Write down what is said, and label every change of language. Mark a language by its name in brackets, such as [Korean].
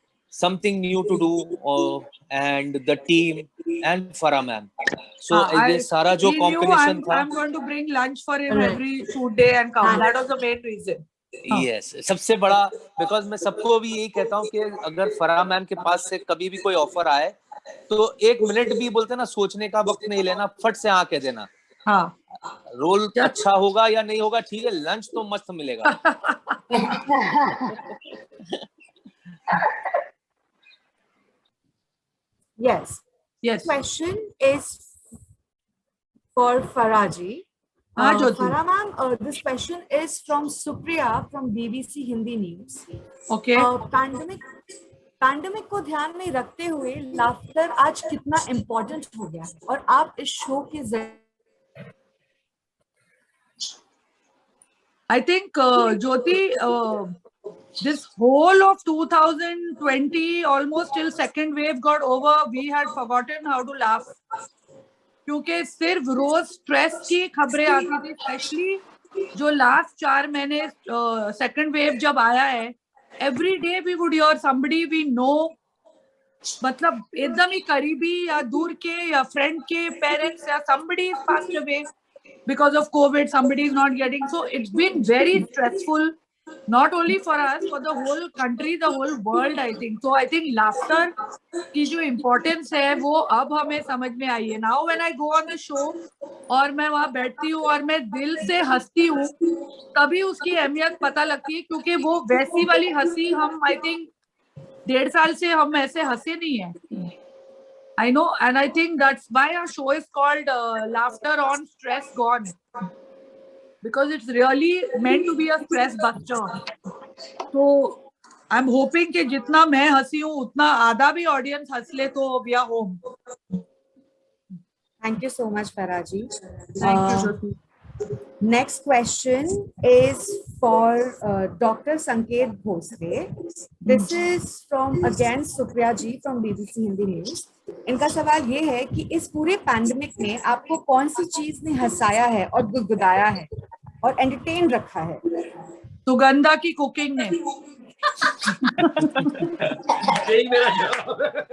[English] Something new to do, and the team and Farah ma'am. [Hindi] So ये सारा जो combination था. [English] I'm going to bring lunch for him every shoot day and come. That was the main reason. [Hindi] Yes, सबसे बड़ा, because मैं सबको भी यही कहता हूँ कि अगर फराह मैम के पास से कभी भी कोई ऑफर आए तो 1 मिनट भी बोलते ना सोचने का वक्त नहीं लेना, फट से हाँ कह देना. हाँ, रोल अच्छा होगा या नहीं होगा, ठीक है, लंच तो मस्त मिलेगा. [English] Yes. Question is for Faraji. Farah ma'am, this question is from Supriya from BBC Hindi News. [Hindi] Pandemic को ध्यान में रखते हुए लाफ्टर आज कितना इम्पोर्टेंट हो गया है और आप इस शो के जरिए. [English] I think Jyoti, this whole of 2020, almost till second wave got over, we had forgotten how to laugh. [Hindi] क्योंकि सिर्फ रोज स्ट्रेस की खबरें आती थी, स्पेशली जो लास्ट 4 महीने सेकंड वेव जब आया है. [English] every day we would hear somebody we know, [Hindi] मतलब एकदम ही करीबी या दूर के या फ्रेंड के पेरेंट्स या [English] somebody is passed away because of COVID, somebody is not getting. So it's been very stressful, not only for us, for the whole country, the whole world, I think. So I think [Hindi] laughter की जो importance है वो अब हमें समझ में आई है. [English] Now when I go on the show [Hindi] और मैं वहाँ बैठती हूँ और मैं दिल से हंसती हूँ, तभी उसकी अहमियत पता लगती है, क्योंकि वो वैसी वाली हंसी हम I think 1.5 साल से हम ऐसे हंसे नहीं है. [English] I know, and I think that's why our show is called Laughter on Stress Gone, because it's really meant to be a stress buster. So I'm hoping [Hindi] कि जितना मैं हंसी हूँ उतना आधा भी audience हंस ले तो [English] we are home. Thank you so much, Faraji. Thank you, Jyoti. Next question is for Dr. Sanket Bhosle. This is from again Supriya ji from BBC Hindi News. [Hindi] इनका सवाल ये है कि इस पूरे पैंडेमिक में आपको कौन सी चीज ने हंसाया है और गुदगुदाया है और एंटरटेन रखा है? सुगंधा की कुकिंग ने. यही मेरा जवाब है.